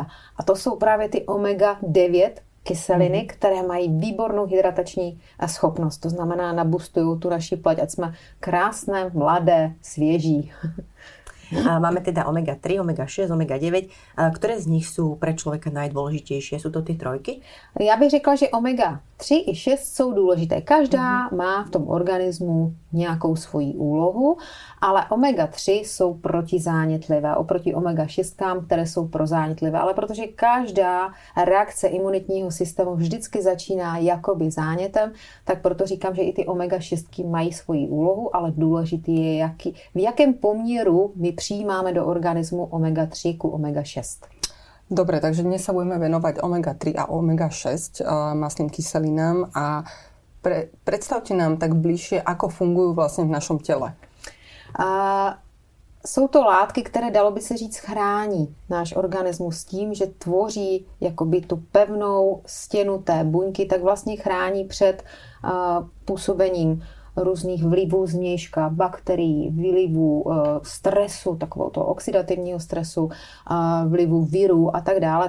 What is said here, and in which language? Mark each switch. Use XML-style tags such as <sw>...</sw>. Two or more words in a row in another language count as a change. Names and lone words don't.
<cs>A to jsou právě ty omega-9 kyseliny, které mají výbornou hydratační schopnost. To znamená, nabustují tu naši pleť, ať jsme krásné, mladé, svěží. Máme teda omega-3, omega-6, omega-9.</cs> <sk>Ktoré z nich sú pre človeka najdôležitejšie? Sú to tie trojky?</sk> <cs>Já bych řekla, že omega-3 i 6 jsou důležité. Každá má v tom organismu nějakou svoji úlohu, ale omega-3 jsou protizánětlivé oproti omega-6, které jsou prozánětlivé. Ale protože každá reakce imunitního systému vždycky začíná jakoby zánětem, tak proto říkám, že i ty omega-6 mají svoji úlohu, ale důležitý je, v jakém poměru my přijímáme do organismu omega-3 ku omega-6.</cs> <sk>Dobre, takže dnes sa budeme venovať omega-3 a omega-6 mastným kyselinám a predstavte nám tak bližšie, ako fungujú vlastne v našom tele.</sk> <cs>Jsou to látky, které, dalo by se říct, chrání náš organismus tím, že tvoří jakoby tu pevnou stěnu té buňky, tak vlastně chrání před působením různých vlivů zvnějška, bakterií, vlivů stresu, takového toho oxidativního stresu, vlivů virů a tak dále.</cs>